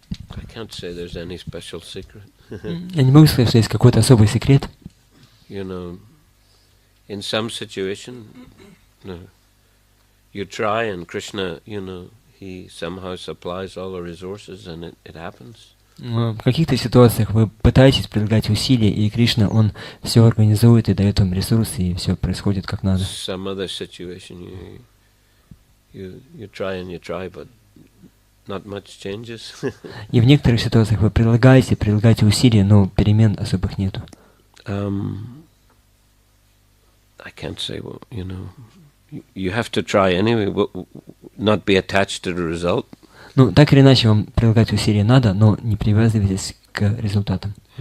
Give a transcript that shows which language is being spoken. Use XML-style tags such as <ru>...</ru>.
<en>I can't say there's any special secret.</en> <ru>Я не могу сказать, что есть какой-то особый секрет.</ru> <en>In some situation, you try and Krishna, he somehow supplies all the resources and it happens.</en> <ru>В каких-то ситуациях вы пытаетесь прилагать усилия, и Кришна, он все организует и дает вам ресурсы, и все происходит как надо.</ru> <en>Some other situation you try, but not much changes.</en> <ru>И в некоторых ситуациях вы прилагаете усилия, но перемен особых нету.</ru> <en>I can't say, well, you have to try anyway, not be attached to the result.</en> <ru>Ну, так или иначе, вам прилагать усилия надо, но не привязывайтесь к результатам.</ru>